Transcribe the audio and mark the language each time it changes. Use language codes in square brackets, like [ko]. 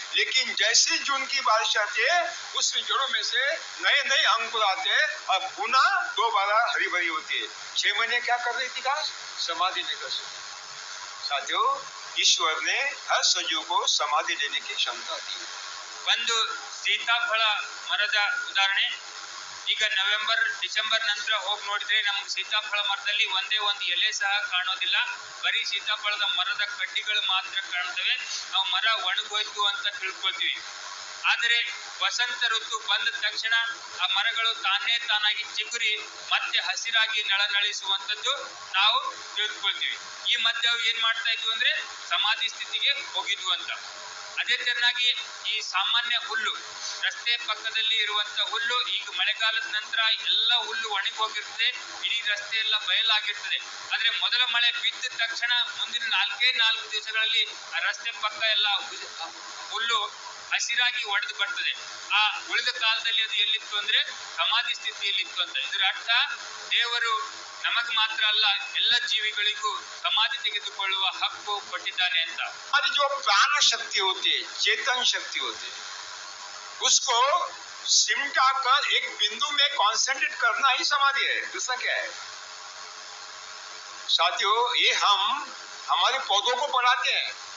[hi] लेकिन जैसे जून की बारिश आती है, उस जड़ों में से नए नए अंकुर आते हैं और पुनः दोबारा हरी भरी होती है। 6 महीने क्या कर रही थी घास? समाधि लेकर सो। साथियों, ईश्वर ने हर सजीव को समाधि लेने की क्षमता दी। [kn] ಒಂದು ಸೀತಾಫಳ ಮರದ ಉದಾಹರಣೆ. ಈಗ ನವೆಂಬರ್ ಡಿಸೆಂಬರ್ ನಂತರ ಹೋಗಿ ನೋಡಿದ್ರೆ ನಮ್ಗೆ ಸೀತಾಫಳ ಮರದಲ್ಲಿ ಒಂದೇ ಒಂದು ಎಲೆ ಸಹ ಕಾಣೋದಿಲ್ಲ. ಬರೀ ಸೀತಾಫಳದ ಮರದ ಕಡ್ಡಿಗಳು ಮಾತ್ರ ಕಾಣ್ತವೆ. ನಾವು ಮರ ಒಣಗೋಯ್ತು ಅಂತ ತಿಳ್ಕೊಳ್ತೀವಿ. ಆದರೆ ವಸಂತ ಋತು ಬಂದ ತಕ್ಷಣ ಆ ಮರಗಳು ತಾನಾಗಿ ಚಿಗುರಿ ಮತ್ತೆ ಹಸಿರಾಗಿ ನಳನಳಿಸುವಂಥದ್ದು ನಾವು ತಿಳಿದುಕೊಳ್ತೀವಿ. ಈ ಮಧ್ಯೆ ಅವು ಏನ್ ಮಾಡ್ತಾ ಇದ್ವು ಅಂದ್ರೆ ಸಮಾಧಿ ಸ್ಥಿತಿಗೆ ಹೋಗಿದ್ವು ಅಂತ. ಅದೇ ತೆರನಾಗಿ ಈ ಸಾಮಾನ್ಯ ಹುಲ್ಲು, ರಸ್ತೆ ಪಕ್ಕದಲ್ಲಿ ಇರುವಂತ ಹುಲ್ಲು, ಈಗ ಮಳೆಗಾಲದ ನಂತರ ಎಲ್ಲ ಹುಲ್ಲು ಒಣಗಿ ಹೋಗಿರ್ತದೆ, ಇಡೀ ರಸ್ತೆ ಎಲ್ಲ ಬಯಲಾಗಿರ್ತದೆ. ಆದ್ರೆ ಮೊದಲ ಮಳೆ ಬಿದ್ದ ತಕ್ಷಣ ಮುಂದಿನ 4 ದಿವಸಗಳಲ್ಲಿ ಆ ರಸ್ತೆ ಪಕ್ಕ ಎಲ್ಲ ಹುಲ್ಲು ಹಸಿರಾಗಿ ಒಡೆದು ಬರ್ತದೆ. ಆ ಉಳಿದ ಕಾಲದಲ್ಲಿ ಅದು ಎಲ್ಲಿತ್ತು ಅಂದ್ರೆ ಸಮಾಧಿ ಸ್ಥಿತಿಯಲ್ಲಿತ್ತು ಅಂತ. ಇದರ ಅರ್ಥ ದೇವರು ನಮಗ್ ಮಾತ್ರ ಅಲ್ಲ, ಎಲ್ಲ ಜೀವಿಗಳಿಗೂ समाधि ತೆಗೆದುಕೊಳ್ಳುವ ಹಕ್ಕು ಕೊಟ್ಟಿದ್ದಾನೆ ಅಂತ. [hi] हमारी जो प्राण शक्ति होती है, चेतन शक्ति होती है, उसको सिमटा कर एक बिंदु में कॉन्सेंट्रेट करना ही समाधि है। दूसरा क्या है? साथियों, ये हम हमारे पौधों को पढ़ाते हैं।